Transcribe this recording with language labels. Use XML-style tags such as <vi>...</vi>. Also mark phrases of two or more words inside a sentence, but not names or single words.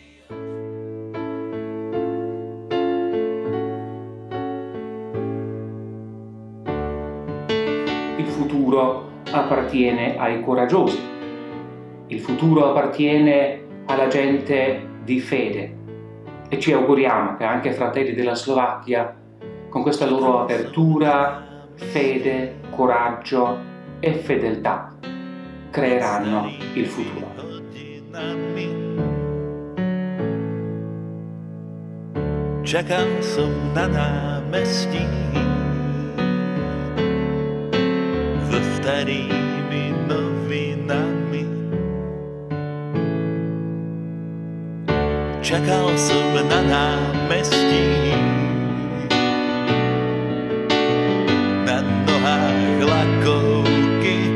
<it>Il futuro appartiene ai coraggiosi, il futuro appartiene alla gente di fede e ci auguriamo che anche fratelli della Slovacchia, con questa loro apertura, fede, coraggio e fedeltà, creeranno il futuro.</it> <sk>Čakal som na námestí so starými novinami. Čakal som na námestí na nohách lakovky.</sk>